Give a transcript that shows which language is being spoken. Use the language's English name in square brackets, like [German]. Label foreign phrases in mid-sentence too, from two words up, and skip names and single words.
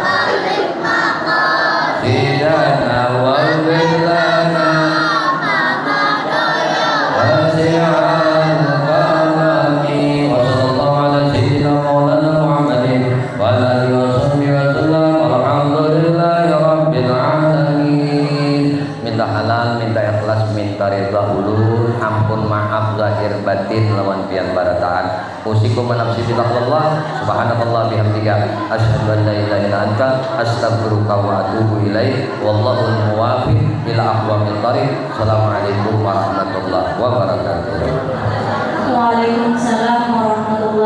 [Arabic] سيدنا واغفر لنا واسع الكرم وصلى الله على سيدنا مولانا محمد وعلى آله وصحبه وسلم والحمد لله رب العالمين. [Banjar] Minta halal, minta ikhlas, minta ridha ulul, ampun maaf zahir batin lawan pian barataan. [Arabic] أوصيكم نفسي بتقوى الله سبحانك الله بحمدك أشهد أن لا إله إلا أنت أستغفرك وأتوب إليك والله موفق إلى أقوم الطريق. السلام عليكم ورحمة الله وبركاته. وعليكم السلام ورحمة الله